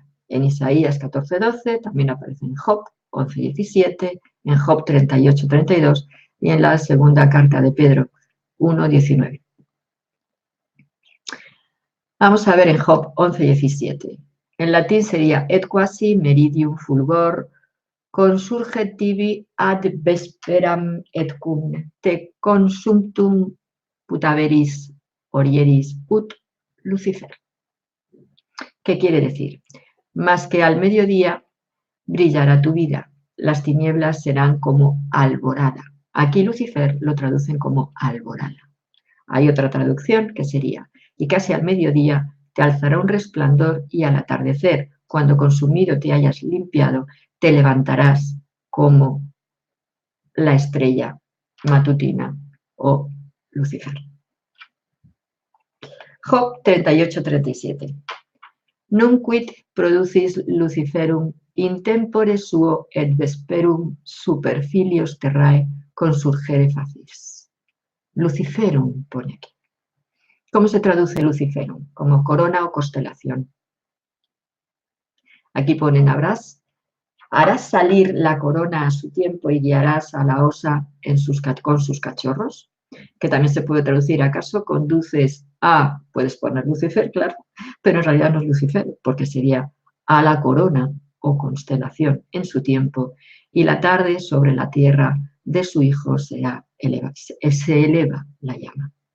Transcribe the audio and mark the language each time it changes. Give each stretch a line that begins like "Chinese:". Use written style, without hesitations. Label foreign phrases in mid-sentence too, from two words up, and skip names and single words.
Spanish: En Isaías 14:12, también aparece en Job 11:17, en Job 38:32 y en la segunda carta de Pedro 1:19. Vamos a ver en Job 11:17. En latín sería
Latin: et quasi meridium fulgor consurget tibi ad vesperam et cum te consumptum putaveris orieris ut Lucifer.
Spanish: ¿Qué quiere decir? Más que al mediodía brillará tu vida, las tinieblas serán como alborada. Aquí Lucifer lo traducen como alborada. Hay otra traducción que sería, y casi al mediodía te alzará un resplandor y al atardecer, cuando consumido te hayas limpiado, te levantarás como la estrella matutina o Lucifer. Job 38:37.
Latin: Non quid producis Luciferum in tempore suo et vesperum supercilios terrae consurgere facis.
Spanish: Luciferum pone aquí. ¿Cómo se traduce Luciferum? Como corona o constelación. Aquí ponen harás salir la corona a su tiempo y guiarás a la osa con sus cachorros, que también se puede traducir, ¿acaso conduces a, puedes poner Lucifer, claro, pero en realidad no es Lucifer, porque sería a la corona o constelación en su tiempo, y la tarde sobre la tierra de su hijo se eleva la llama.